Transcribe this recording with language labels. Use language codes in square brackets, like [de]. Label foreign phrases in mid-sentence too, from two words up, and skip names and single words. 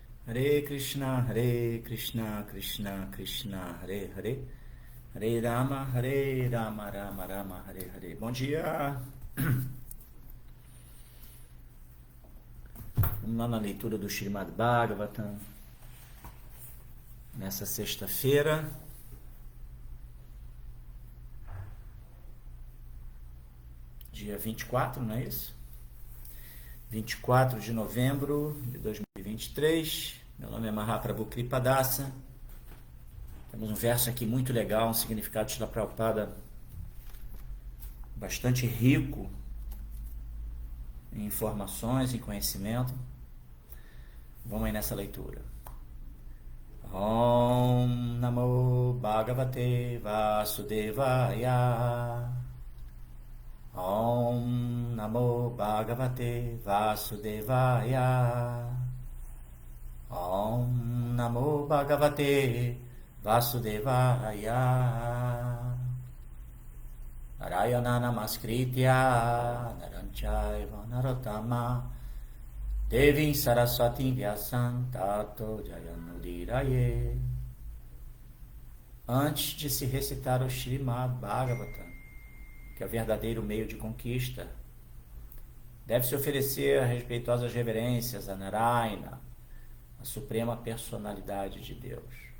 [sa] हरे कृष्ण कृष्ण कृष्ण हरे हरे हरे राम राम राम हरे हरे. [pt] Bom dia! Vamos lá na leitura do Srimad Bhagavatam, nessa sexta-feira. Dia 24, não é isso? 24 de novembro de 2023. Meu nome é Mahaprabhu Kripadasa. Temos um verso aqui muito legal, um significado de Srila Prabhupada bastante rico em informações, em conhecimento. Vamos aí nessa leitura. [sa] ॐ नमो भगवते वासुदेवाय. ॐ नमो भगवते वासुदेवाय. ॐ नमो भगवते वासुदेवाय. नारायणं नमस्कृत्य नरं चैव नरोत्तमम् देवीं सरस्वतीं व्यासं ततो जयम् उदीरयेत्. [pt] Antes de se recitar o Srimad Bhagavatam, que é o verdadeiro meio de conquista, deve-se oferecer respeitosas reverências a Narayana, a suprema personalidade de Deus.